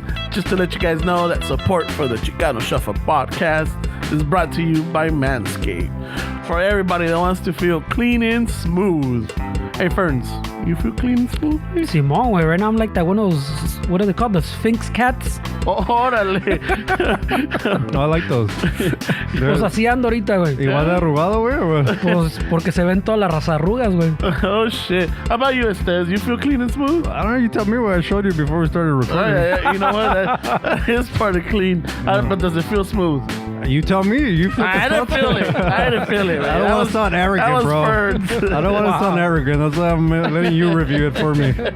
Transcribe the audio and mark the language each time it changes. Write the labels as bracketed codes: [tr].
[en] Just to let you guys know that support for the Chicano Shuffle podcast is brought to you by Manscaped. For everybody that wants to feel clean and smooth. Hey, Ferns, you feel clean and smooth? Simón, güey, right now I'm like that one of those, what are they called? The Sphinx cats? [es] Oh, órale. [en] No, I like those. [es] Pues así ando ahorita, güey. Igual de arrugado, güey, o what? Pues porque se ven todas las razarrugas, güey. [en] Oh, shit. How about you, Estes? You feel clean and smooth? I don't know, you tell me what I showed you before we started Oh, recording. yeah. You know what? That is part of clean. But does it feel smooth? You tell me. You feel I didn't feel it. I didn't feel it. I don't want to sound arrogant, bro. Ferns. I don't want to sound arrogant. That's why I'm letting you review it for me.